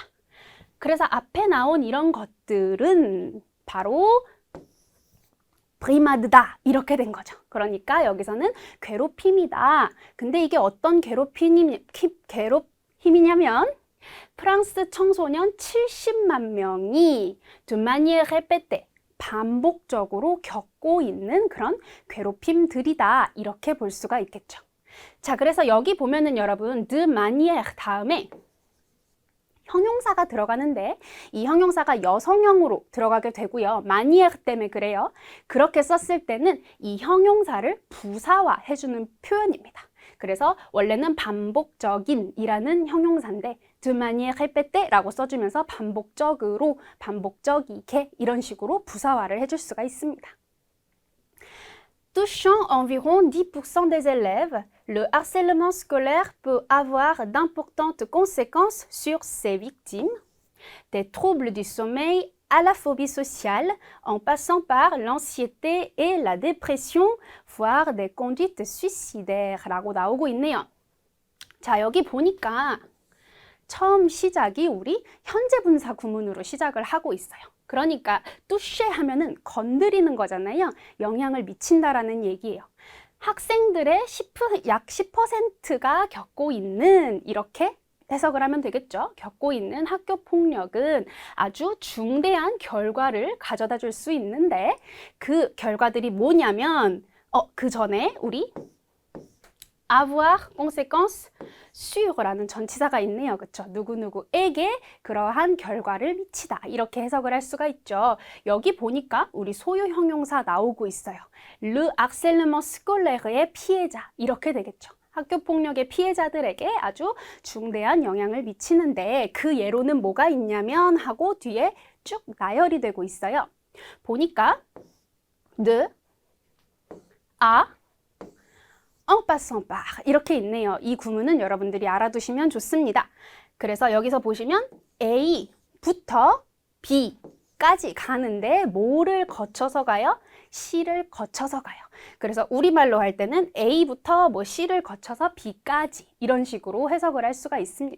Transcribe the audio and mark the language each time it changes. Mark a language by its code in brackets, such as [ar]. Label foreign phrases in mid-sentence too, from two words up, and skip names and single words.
[ko] 그래서 앞에 나온 이런 것들은 바로 브리마드다 이렇게 된 거죠. 그러니까 여기서는 괴롭힘이다. 근데 이게 어떤 괴롭힘이냐면 프랑스 청소년 70만 명이 [fr] de manière répétée [ko] 반복적으로 겪고 있는 그런 괴롭힘들이다. 이렇게 볼 수가 있겠죠. 자, 그래서 여기 보면은 여러분 [fr] de manière [ko] 다음에 형용사가 들어가는데 이 형용사가 여성형으로 들어가게 되고요. 마니에르 때문에 그래요. 그렇게 썼을 때는 이 형용사를 부사화해주는 표현입니다. 그래서 원래는 반복적인이라는 형용사인데 [fr] de manière répété [ko] 라고 써주면서 반복적으로, 반복적이게 이런 식으로 부사화를 해줄 수가 있습니다. [fr] Touchant environ 10% des élèves, le harcèlement scolaire peut avoir d'importantes conséquences sur ses victimes, des troubles du sommeil à la phobie sociale, en passant par l'anxiété et la dépression, voire des conduites suicidaires [ko] 라고 나오고 있네요. 자, 여기 보니까 처음 시작이 우리 현재 분사 구문으로 시작을 하고 있어요. 그러니까 toucher 하면은 건드리는 거잖아요. 영향을 미친다라는 얘기예요. 학생들의 약 10%가 겪고 있는 이렇게 해석을 하면 되겠죠. 겪고 있는 학교 폭력은 아주 중대한 결과를 가져다 줄 수 있는데 그 결과들이 뭐냐면 그 전에 우리 [fr] avoir conséquence sur [ko] 라는 전치사가 있네요. 그렇죠? 누구누구에게 그러한 결과를 미치다. 이렇게 해석을 할 수가 있죠. 여기 보니까 우리 소유 형용사 나오고 있어요. [fr] Le harcèlement scolaire [ko] 의 피해자. 이렇게 되겠죠. 학교 폭력의 피해자들에게 아주 중대한 영향을 미치는데 그 예로는 뭐가 있냐면 하고 뒤에 쭉 나열이 되고 있어요. 보니까 [fr] de, à, en passant par [ko] 이렇게 있네요. 이 구문은 여러분들이 알아두시면 좋습니다. 그래서 여기서 보시면 A부터 B까지 가는데 뭐를 거쳐서 가요? C를 거쳐서 가요. 그래서 우리말로 할 때는 A부터 뭐 C를 거쳐서 B까지 이런 식으로 해석을 할 수가 있습니다.